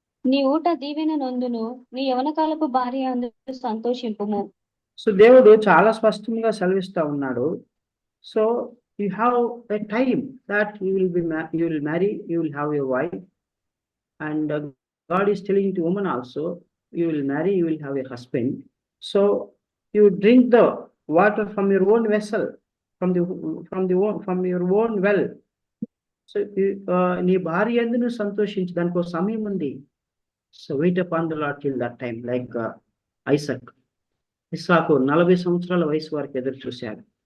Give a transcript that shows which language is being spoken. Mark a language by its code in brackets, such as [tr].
[te] నీ ఊట దీవెన నొందును, నీ యవనకాలపు భార్య అందుకు సంతోషింపుము. [en] so [te] దేవుడు చాలా స్పష్టంగా సెలవిస్తా ఉన్నాడు. [en] So you have a time that you will marry, you will have a wife, and God is telling to women also, you will marry, you will have a husband. So you drink the water from your own vessel, from your own well. [te] So నీ భార్య యందు సంతోషించు, దానికి ఒక సమయం ఉంది. [en] so wait upon the Lord till that time, like [te] ఇస్సాకు 40 సంవత్సరాల వయసు వరకు ఎదురు చూశాడు.